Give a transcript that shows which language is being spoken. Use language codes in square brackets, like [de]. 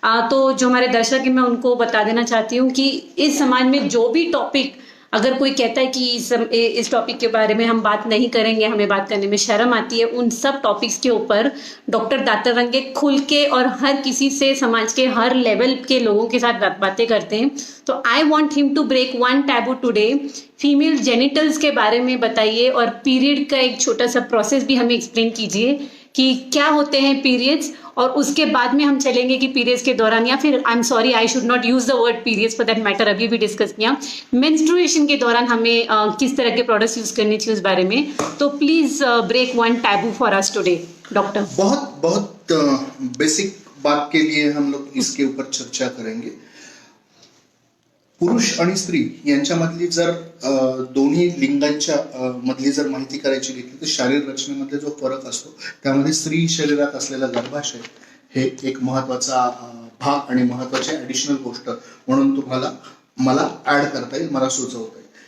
[hi] तो जो हमारे दर्शक हैं, मैं उनको बता देना चाहती हूँ कि इस समाज में जो भी टॉपिक, अगर कोई कहता है कि इस टॉपिक के बारे में हम बात नहीं करेंगे, हमें बात करने में शर्म आती है, उन सब टॉपिक्स के ऊपर डॉक्टर दातर रंगे खुल के और हर किसी से, समाज के हर लेवल के लोगों के साथ बातें करते हैं. [en] तो I want him to break one taboo today. [hi] Female genitals के बारे में बताइए, और पीरियड का एक छोटा सा प्रोसेस भी हमें एक्सप्लेन कीजिए कि क्या होते हैं पीरियड्स, और उसके बाद में हम चलेंगे कि पीरियड्स के दौरान, या फिर [en] I am sorry I should not use the word periods for that matter, [hi] अभी भी डिस्कस किया, मेंस्ट्रुएशन के दौरान हमें किस तरह के प्रोडक्ट्स यूज करनी चाहिए उस बारे में. [en] तो please break one taboo for us today doctor. [hi] बहुत बहुत बेसिक बात के लिए हम लोग इसके ऊपर चर्चा करेंगे. [mr] पुरुष आणि स्त्री यांच्यामधली जर दोन्ही लिंगांच्या मधली जर माहिती करायची घेतली तर शारीर रचनेमधले जो फरक असतो त्यामध्ये स्त्री शरीरात असलेला गर्भाशय हे एक महत्वाचा भाग आणि महत्वाची ऍडिशनल गोष्ट म्हणून मला ऍड करता येईल, मला सुचवता येईल.